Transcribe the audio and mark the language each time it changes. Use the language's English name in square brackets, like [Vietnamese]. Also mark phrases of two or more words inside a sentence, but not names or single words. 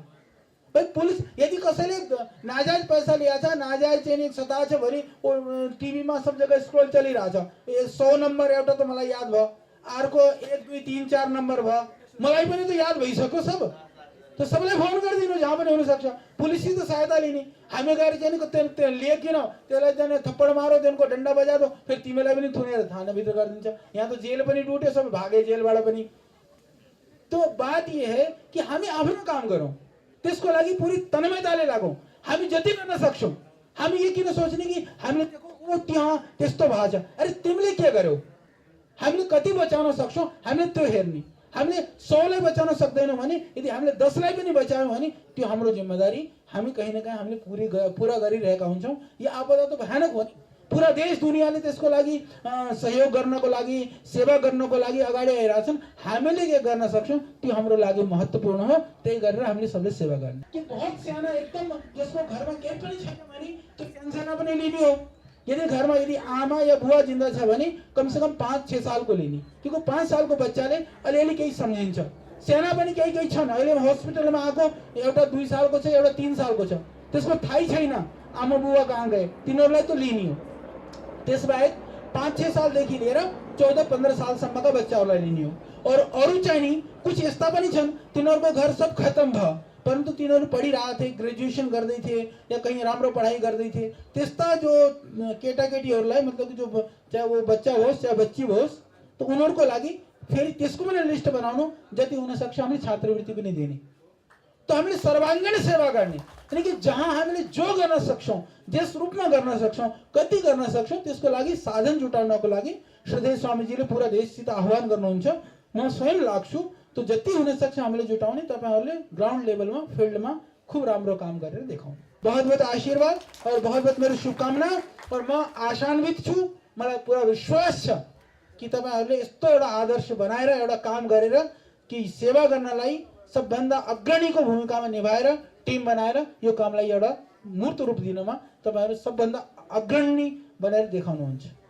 [Nepali] भाई पुलिस यदि कसैले नाजायज पैसा लिएछ, नाजायज चाहिँ सता छ भने टिभीमा सब जग्गा स्क्रोल चलिरहेछ, 100 नम्बर एउटा त मलाई याद भयो, अर्को 1, 2, 3, 4 नम्बर भयो, मलाई पनि त याद भइसक्यो सब। तो सबलाई फोन गरिदिनु, जहाँ पनि हुन सक्छ। पुलिससित सहायता लिने, हामी गएर चाहिँ लिएकिन त्यसलाई चाहिँ [Hindi] थप्पड मारो, [Nepali] त्यसको [Hindi] डन्डा बजा दो, [Nepali] फेरि तिमीलाई पनि थुनेर थानाभित्र गरिदिन्छ। यहाँ त जेल पनि डुट्यो, [Hindi] सब भागे [Nepali] जेलबाट पनि। [Hindi] तो बात ये है कि [Nepali] हामी आफ्नो काम गरौँ, त्यसको लागि पूरी तन्मयताले लागौँ। हामी जति गर्न सक्छौँ। हामी यो किन सोच्ने कि हामीले देखो ओ त्यहाँ त्यस्तो भएको छ, अरे तिमीले के गर्यौ, हामीले कति बचाउन सक्छौँ हामीले त्यो हेर्ने। हामीले 100लाई बचाउन सक्दैनौँ भने यदि हामीले 10लाई पनि बचायौँ भने त्यो हाम्रो जिम्मेदारी हामी कहीँ न कहीँ हामीले पुरा गरिरहेका हुन्छौँ। यो आपदा त भयानक हो नि, पूरा देश दुनियाँले त्यसको लागि सहयोग गर्नको लागि, सेवा गर्नको लागि अगाडि आइरहेछन्। हामीले के गर्न सक्छौँ त्यो हाम्रो लागि महत्त्वपूर्ण हो। त्यही गरेर हामीले सबले सेवा गर्ने। कि बहुत साना एकदम जसको घरमा केही पनि छैन भने त्यो पेन्सन पनि लिने हो। यदि घरमा यदि आमा या बुवा जिन्दा छ भने [Hindi] कम से कम [Nepali] 5-6 साल को लिने, क्योंकि 5 साल को बच्चाले अलिअलि केही सम्झिन्छ। साना पनि केही छन्, अहिले हस्पिटलमा आएको एउटा 2 साल को छ, एउटा 3 साल को छ, त्यसको थाहै छैन आमा बुवा कहाँ गए, तिनीहरूलाई त लिने हो। त्यसबाहेक 5-6 सालदेखि लिएर 14-15 सालसम्मका बच्चाहरूलाई लिने हो। और अरू चाहिँ नि कुछ यस्ता पनि छन् तिनीहरूको घर सब खत्म भयो, परन्तु तिनीहरू पढिरहेको थिए, ग्रेजुएसन गर्दै थिए या कहीँ राम्रो पढाइ गर्दै थिए। त्यस्ता जो केटाकेटीहरूलाई मतलब जो [Hindi] चाहे वो [Nepali] बच्चा होस् चाहे बच्ची होस्, तो उनीहरूको लागि फेरि त्यसको पनि लिस्ट बनाउनु, जति हुनसक्छ हामीले छात्रवृत्ति पनि दिने। तो हामीले सर्वाङ्गीण सेवा गर्ने, यानी कि जहाँ हामीले जो गर्न सक्छौँ, जस रूपमा गर्न सक्छौँ, कति गर्न सक्छौँ, त्यसको लागि साधन जुटाउनको लागि श्रद्धेय स्वामीजीले पुरा देशसित आह्वान गर्नुहुन्छ। म स्वयं लाग्छु, तो जति हुन सक्छ हामीले जुटाउने, तपाईहरुले ग्राउन्ड लेभलमा फिल्डमा खूब राम्रो काम गरेर देखाउनु। [Hindi] बहुत बहुत आशीर्वाद और बहुत बहुत [Nepali] मेरो शुभकामना। और म आशान्वित छु, मलाई पुरा विश्वास छ कि तपाईहरुले यस्तो एउटा आदर्श बनाएर एउटा काम गरेर कि सेवा गर्नलाई सबभन्दा अग्रणीको भूमिकामा निभाएर टिम बनाएर यो कामलाई एउटा मूर्त रूप दिनमा तपाईहरु सबभन्दा अग्रणी बनेर देखाउनुहुन्छ।